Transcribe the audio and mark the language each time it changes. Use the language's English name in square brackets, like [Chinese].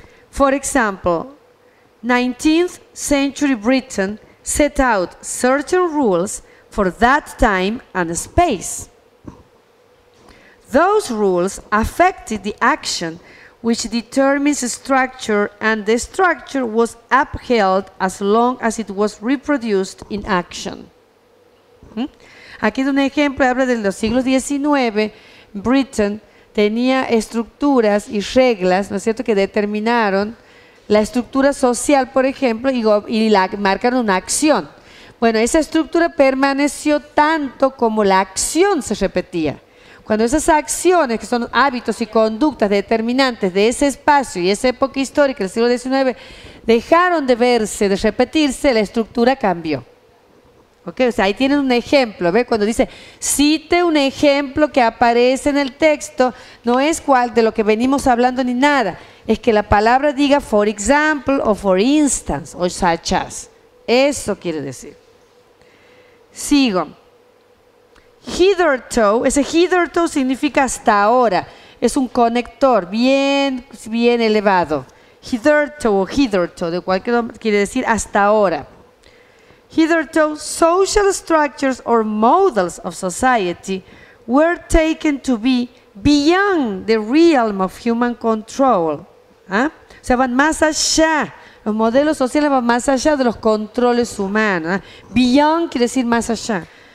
[English] For example, 19th century Britain set out certain rules for that time and space. Those rules affected the action which determines structure, and the structure was upheld as long as it was reproduced in action. [Spanish] Aquí es un ejemplo, habla de los siglos XIX. Britain tenía estructuras y reglas, ¿no es cierto?, que determinaron la estructura social, por ejemplo, y marcan una acción. Bueno, esa estructura permaneció tanto como la acción se repetía. Cuando esas acciones, que son hábitos y conductas determinantes de ese espacio y esa época histórica del siglo XIX, dejaron de verse, de repetirse, la estructura cambió. ¿Okay? O sea, ahí tienen un ejemplo, ¿ve? Cuando dice, cite un ejemplo que aparece en el texto, no es cual de lo que venimos hablando ni nada, es que la palabra diga [English] for example [Spanish] o [English] for instance [Spanish] o [English] such as. [Spanish] Eso quiere decir. Sigo. Hitherto, ese hitherto significa hasta ahora, es un conector bien elevado. Hitherto, de cualquier quiere decir hasta ahora. [English] Hitherto, social structures or models of society were taken to be beyond the realm of human control. [Spanish] ¿Ah? O sea, van más allá. Los modelos sociales van más allá de los controles humanos. ¿Ah? Beyond quiere decir más allá.